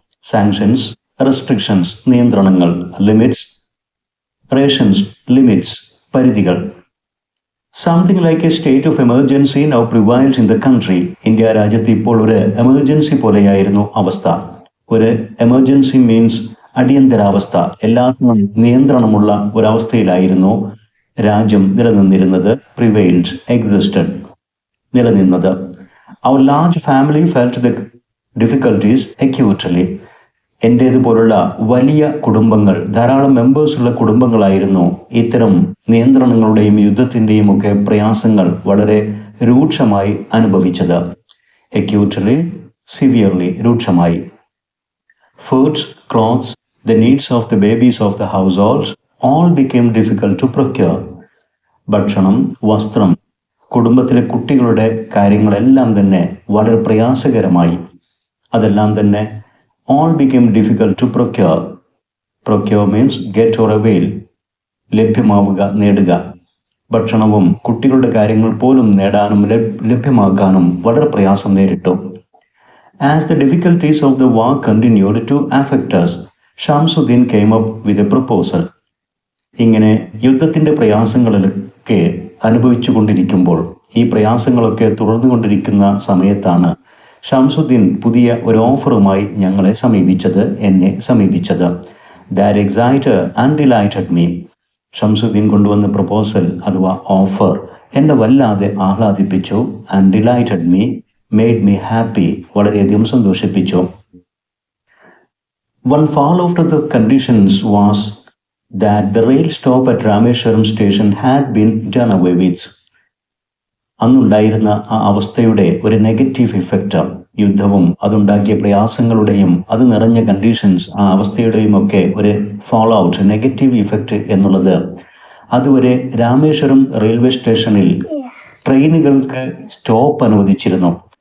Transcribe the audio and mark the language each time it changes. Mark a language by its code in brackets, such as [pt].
[en] Sanctions, restrictions, നിയന്ത്രണങ്ങൾ, limits, rations, limits, പരിധികൾ. Something like a state of emergency now prevails in the country. [ml] India രാജ്യത്ത് ഇപ്പോൾ ഒരു emergency പോലെയായിരുന്നു അവസ്ഥ. ഒരു എമർജൻസി മീൻസ് അടിയന്തരാവസ്ഥ. എല്ലാത്തിനും നിയന്ത്രണമുള്ള ഒരവസ്ഥയിലായിരുന്നു രാജ്യം നിലനിന്നിരുന്നത്. [en] Prevailed, existed, നിലനിന്നത്. Our large family felt the difficulties acutely. [ml] എൻ്റേതുപോലുള്ള വലിയ കുടുംബങ്ങൾ, ധാരാളം മെമ്പേഴ്സുള്ള കുടുംബങ്ങളായിരുന്നു ഇത്തരം നിയന്ത്രണങ്ങളുടെയും യുദ്ധത്തിൻ്റെയും ഒക്കെ പ്രയാസങ്ങൾ വളരെ രൂക്ഷമായി അനുഭവിച്ചത്. [en] acutely, severely, രൂക്ഷമായി. Foods, clothes, the needs of the babies of the households all became difficult to procure. [ml] ഭക്ഷണം, വസ്ത്രം, കുടുംബത്തിലെ കുട്ടികളുടെ കാര്യങ്ങളെല്ലാം തന്നെ വളരെ പ്രയാസകരമായി. അതെല്ലാം തന്നെ [en] all became difficult to procure. Procure means get or avail, [ml] ലഭ്യമാവുക, നേടുക. ഭക്ഷണവും കുട്ടികളുടെ കാര്യങ്ങൾ പോലും നേടാനും ലഭ്യമാക്കാനും വളരെ പ്രയാസം നേരിട്ടു. [en] As the difficulties of the war continued to affect us, Shamsuddin came up with a proposal. [ml] ഇങ്ങനെ യുദ്ധത്തിൻ്റെ പ്രയാസങ്ങളൊക്കെ അനുഭവിച്ചു കൊണ്ടിരിക്കുമ്പോൾ, ഈ പ്രയാസങ്ങളൊക്കെ തുടർന്നുകൊണ്ടിരിക്കുന്ന സമയത്താണ് ഷംസുദ്ദീൻ പുതിയ ഒരു ഓഫറുമായി എന്നെ സമീപിച്ചത്. [en] That excited and delighted me. [ml] Shamsuddin കൊണ്ടുവന്ന പ്രപ്പോസൽ അഥവാ ഓഫർ എന്നെ വല്ലാതെ ആഹ്ലാദിപ്പിച്ചു. [en] and delighted me, made me happy, [ml] വളരെയധികം സന്തോഷിപ്പിച്ചു. [en] One fall of the conditions was that the rail stop at Rameshwaram station had been done away with. [ml] അന്നുണ്ടായിരുന്ന ആ അവസ്ഥയുടെ ഒരു negative effect, യുദ്ധവും അതുണ്ടാക്കിയ പ്രയാസങ്ങളുടെയും അത് നിറഞ്ഞ കണ്ടീഷൻസ്, ആ അവസ്ഥയുടെയും ഒക്കെ ഒരു ഫോളോ ഔട്ട്, നെഗറ്റീവ് ഇഫക്റ്റ് എന്നുള്ളത് അതുവരെ രാമേശ്വരം റെയിൽവേ സ്റ്റേഷനിൽ ട്രെയിനുകൾക്ക് സ്റ്റോപ്പ് അനുവദിച്ചിരുന്നു.